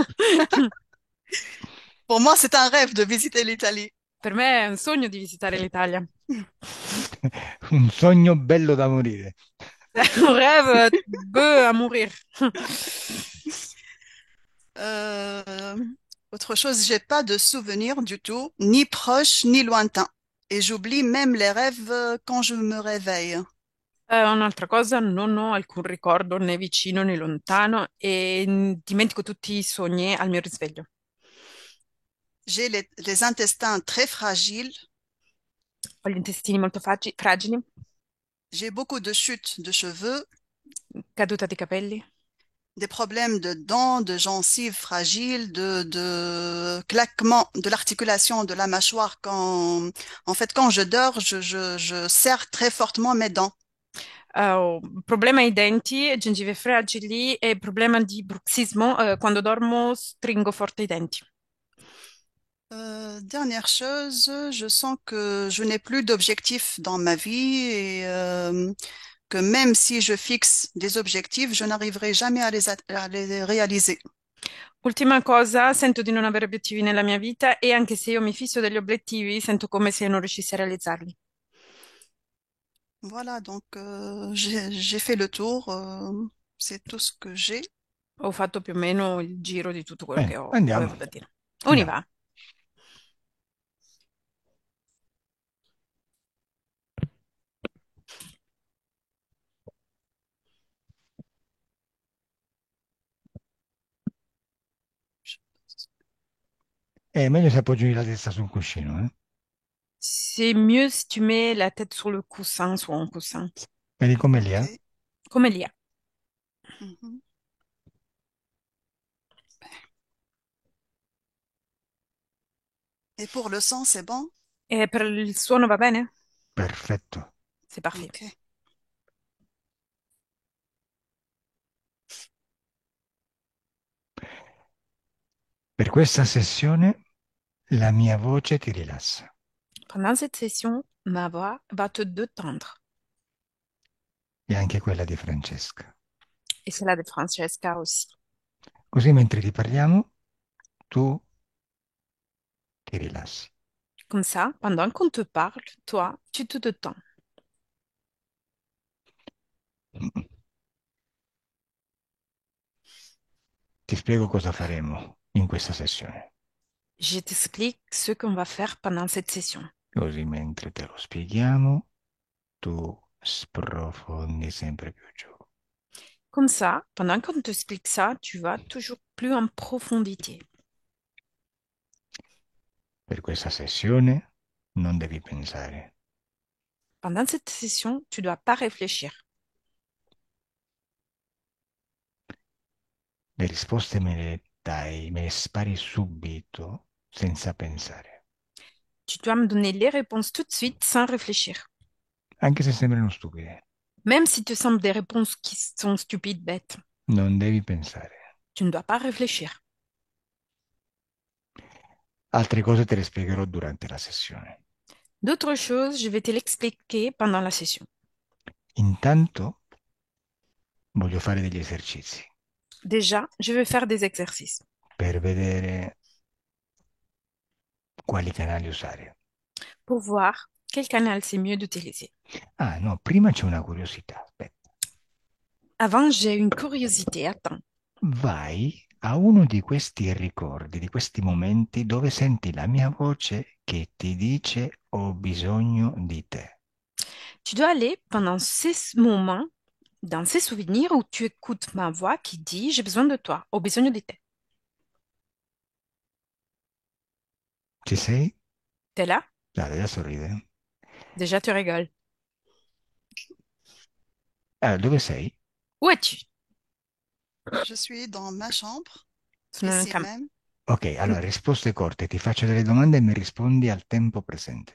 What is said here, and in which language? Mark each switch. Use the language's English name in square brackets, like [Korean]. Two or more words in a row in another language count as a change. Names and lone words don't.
[French] Pour moi, c'est un rêve de visiter l'Italie. [Italian] Per me è un sogno di visitare l'Italia. Un sogno bello da morire. [French] Un rêve beau à mourir. Euh, autre chose, j'ai pas de souvenirs du tout, ni proches ni lointains. Et j'oublie même les rêves quand je me réveille. [Italian] Un'altra cosa, non ho alcun ricordo né vicino né lontano e dimentico tutti i sogni al mio risveglio. [French] J'ai les intestins très fragiles. [Italian] Ho gli intestini molto fragili, [French] J'ai beaucoup de chutes de cheveux, [Italian] caduta di capelli, [French] des problèmes de dents, de gencives fragiles, de claquements de l'articulation de la mâchoire en fait, quand je dors, je serre très fortement mes dents. [Italian] ho problema ai denti, gengive fragili e problema di bruxismo. Quando dormo stringo forte i denti. [French] Dernière chose, je sens que je n'ai plus d'objectifs dans ma vie et que même si je fixe des objectifs, je n'arriverai jamais à les réaliser. [Italian] Ultima cosa, sento di non avere obiettivi nella mia vita e anche se io mi fisso degli obiettivi, sento come se non riuscissi a realizzarli. [French] Voilà, donc j'ai fait le tour, c'est tout ce que j'ai. [Italian] Ho fatto più o meno il giro di tutto quello che Andiamo, avevo da dire. [French] On y [Italian] andiamo. [French] va. [Italian] È meglio se appoggi la testa sul cuscino, eh? [French] C'est mieux si tu mets la tête sur le coussin, sur un coussin. [Italian] Vedi come lì, eh? Ok. Come lì. [French] Mhm. Et pour le sang, c'est bon? [Italian] E per il suono va bene? Perfetto. [French] C'est parfait. Ok. [Italian] Per questa sessione la mia voce ti rilassa [French] Pendant cette session, ma voix va te détendre. [Italian] e anche quella di Francesca. [French] Et celle de Francesca aussi. [Italian] Così mentre ti parliamo, tu ti rilassi. [French] Comme ça, pendant qu'on te parle, toi, tu te détends. [Italian] Ti spiego cosa faremo in questa sessione. [French] Je t'explique ce qu'on va faire pendant cette session. [Italian] Così mentre te lo spieghiamo, tu sprofondi sempre più giù. [French] Comme ça, pendant qu'on t'explique ça, tu vas toujours plus en profondité. [Italian] Per questa sessione non devi pensare, [French] Pendant cette session, tu ne dois pas réfléchir. [Italian] le risposte me le dai, me le spari subito, senza pensare. [French] Tu dois me donner les réponses tout de suite sans réfléchir. [Italian] anche se sembrano stupide. [French] Même si te semblent des réponses qui sont stupides, bêtes, [Italian] Non devi pensare. [French] tu ne dois pas réfléchir. [Italian] Altre cose te le spiegherò durante la sessione. [French] D'autres choses, je vais te l'expliquer pendant la session. [Italian] Intanto voglio fare degli esercizi [French] Déjà, je vais faire des exercices [Italian] per vedere quali canali usare. [French] pour voir quel canal c'est mieux d'utiliser. [Italian] Ah, no, prima c'è una curiosità. Aspetta. [French] Avant, j'ai une curiosité. Attends. [Italian] Vai a uno di questi ricordi, di questi momenti dove senti la mia voce che ti dice ho bisogno di te. [French] Tu dois aller pendant ces moments, dans ces souvenirs où tu écoutes ma voix qui dit j'ai besoin de toi, au besoin de te. [Italian] Ci sei? [French] T'es là? [Italian] Dai, adesso ride. [French] Déjà, tu rigoles. [Italian] Dove sei? [French] Où es-tu? Je suis dans ma chambre, [Italian] Sono nel [French] ici [Italian] campo. [French] même. [Italian] Ok, allora risposte corte, ti faccio delle domande e mi rispondi al tempo presente.